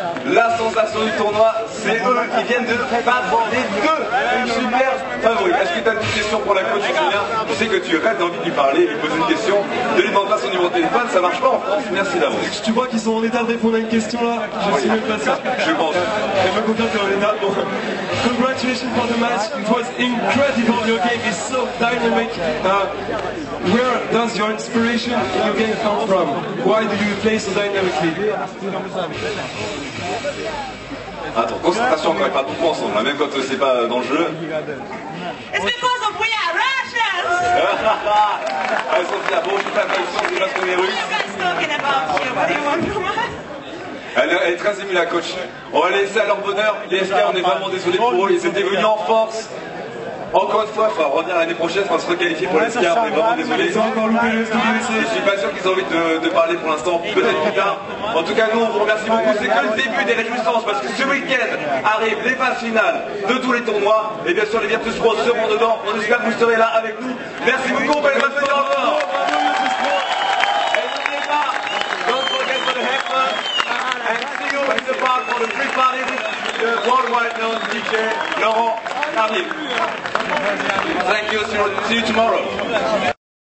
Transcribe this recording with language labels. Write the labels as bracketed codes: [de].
[fr] La sensation du tournoi, c'est eux qui viennent de battre les deux super favoris. Est-ce que tu as une petite question pour la coach Julien? Je sais que tu rêves d'envie de lui parler, lui poser une question, de lui demander pas son numéro de téléphone, ça marche pas en France, merci d'avance. Tu crois qu'ils sont en état de répondre à une question là? Je suis même pas sûr. Je pense. Je me confirme qu'ils sont en état. Bon. [en] Congratulations for the match. It was incredible. Your game is so dynamic. Where does your inspiration in your game come from? Why do you play so dynamically? [fr] Attends, concentration quand même pas beaucoup ensemble, hein, même quand c'est pas dans le jeu. [en] It's because of we are Russians! [fr] Elles sont fières. Bon, je suis pas conscient, c'est parce qu'on est [en] What [fr] russe. [en] are you guys talking about here? What do you want from us? [fr] Elle est très émue la coach. On va les laisser à leur bonheur. Les SK, on est vraiment désolé pour eux, ils étaient venus en force. Encore une fois, il faudra revenir l'année prochaine pour se requalifier pour les SK, on est vraiment désolé. Ils ont encore loupé le SWC. Je suis pas sûr qu'ils aient envie de parler pour l'instant, peut-être plus tard. En tout cas, nous, on vous remercie beaucoup. C'est que le début des réjouissances parce que ce week-end arrivent les phases finales de tous les tournois. Et bien sûr, les Virtus Pro seront dedans. On espère que vous serez là avec nous. Merci beaucoup, belle bonne soirée encore. Et n'oubliez pas, dans [en] for the free party with the worldwide known DJ Laurent Carlier. Thank you, see you tomorrow.